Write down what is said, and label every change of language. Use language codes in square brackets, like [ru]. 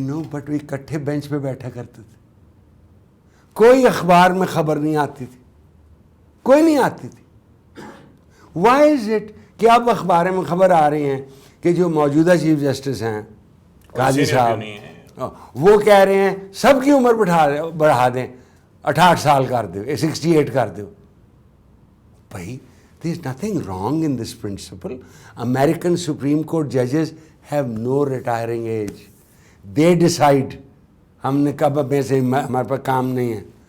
[ur] But وہ اکٹھے bench پہ بیٹھا کرتے تھے. کوئی اخبار میں خبر نہیں آتی تھی, کوئی نہیں آتی تھی. [en] why is it [ur] کہ اب اخباریں میں خبر آ رہی ہیں کہ جو موجودہ چیف جسٹس ہیں قاضی صاحب, وہ کہہ رہے ہیں سب کی عمر بڑھا دیں, 68 سال کر دو, 68 کر دو. [en] بھائی there is nothing wrong in this principle. American Supreme Court judges have no retiring age. They decide. [ur] ہم نے کب اب ایسے ہمارے پاس کام نہیں ہے.